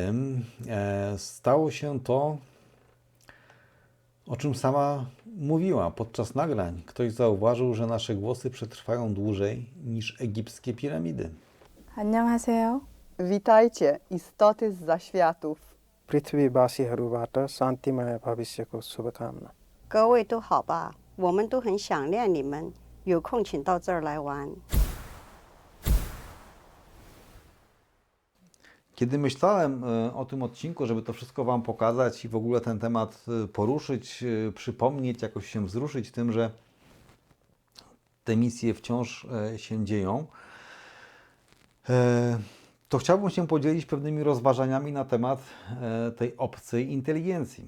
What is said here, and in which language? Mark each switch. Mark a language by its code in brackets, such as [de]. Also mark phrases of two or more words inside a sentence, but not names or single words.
[pl] Stało się to, o czym sama mówiła podczas nagrań. Ktoś zauważył, że nasze głosy przetrwają dłużej niż egipskie piramidy. [ko] 안녕하세요. [pl] Witajcie, istoty z zaświatów. [ne] पृथ्वीवासीहरूबाट शान्तिमय भविष्यको शुभकामना [zh] 各位都好吧？我们都很想念你们，有空请到这儿来玩。 [pl] Kiedy myślałem o tym odcinku, żeby to wszystko Wam pokazać i w ogóle ten temat poruszyć, przypomnieć, jakoś się wzruszyć tym, że te misje wciąż się dzieją, to chciałbym się podzielić pewnymi rozważaniami na temat tej obcej inteligencji.